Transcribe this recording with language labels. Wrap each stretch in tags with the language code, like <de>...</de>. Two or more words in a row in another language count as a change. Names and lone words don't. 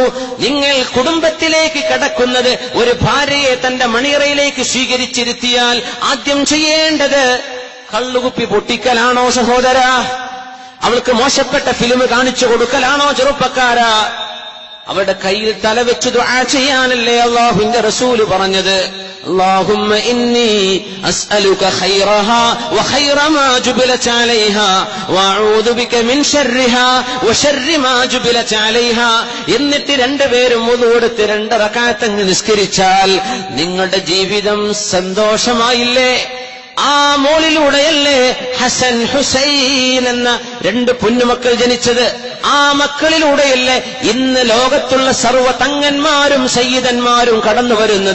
<ml>നിങ്ങൾ കുടുംബത്തിലേക്ക് കടക്കുന്നത് ഒരു ഭാര്യയെ തന്റെ മണിയറയിലേക്ക് സ്വീകരിച്ചിരുത്തിയാൽ ആദ്യം ചെയ്യേണ്ടത് കള്ളുകുപ്പി പൊട്ടിക്കലാണോ സഹോദര? അവൾക്ക് മോശപ്പെട്ട ഫിലിം കാണിച്ചു കൊടുക്കലാണോ ചെറുപ്പക്കാരാ? അവരുടെ കയ്യിൽ തലവെച്ച് ദുആ ചെയ്യാനല്ലേ അല്ലാഹുവിന്റെ റസൂല് പറഞ്ഞത്.</ml> <ar>اللهم إني أسألك خيرها وخير ما جبلت عليها وأعوذ بك من شرها وشر ما جبلت عليها.</ar> <ml>എന്നിട്ട് രണ്ടുപേരും wudu'െടുത്ത് 2 റകഅത്ത് നിസ്കരിച്ചാൽ നിങ്ങളുടെ ജീവിതം സന്തോഷമായില്ലേ? ആ മോളിലൂടെയല്ലേ ഹസൻ ഹുസൈൻ എന്ന 2 പൊന്നുമക്കൾ ജനിച്ചത്? ആ മക്കളിലൂടെയല്ലേ ഇന്ന് ലോകത്തുള്ള സർവ്വ തങ്ങന്മാരും സയ്യിദന്മാരും കടന്നു വരുന്നത്?</ml>